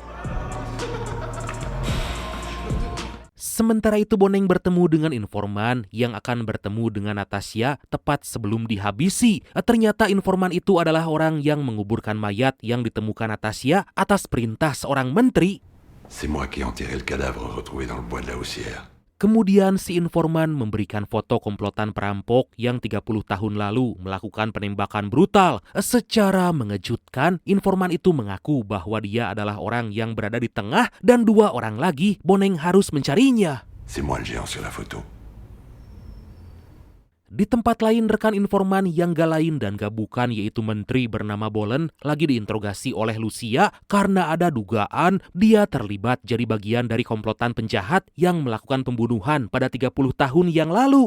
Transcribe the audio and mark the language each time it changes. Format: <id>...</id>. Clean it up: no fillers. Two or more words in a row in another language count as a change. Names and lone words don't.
<id>Sementara itu Boneng bertemu dengan informan yang akan bertemu dengan Natasha tepat sebelum dihabisi. Ternyata informan itu adalah orang yang menguburkan mayat yang ditemukan Natasha atas perintah seorang menteri.</id> <fr>C'est moi qui ai enterré le cadavre retrouvé dans le bois de la Houssière.</fr> <id>Kemudian si informan memberikan foto komplotan perampok yang 30 tahun lalu melakukan penembakan brutal. Secara mengejutkan, informan itu mengaku bahwa dia adalah orang yang berada di tengah dan dua orang lagi Boneng harus mencarinya.</id> <fr>C'est moi le géant sur la photo.</fr> <id>Di tempat lain, rekan informan yang gak lain dan gak bukan yaitu menteri bernama Bolen lagi diinterogasi oleh Lucia karena ada dugaan dia terlibat jadi bagian dari komplotan penjahat yang melakukan pembunuhan pada 30 tahun yang lalu.</id>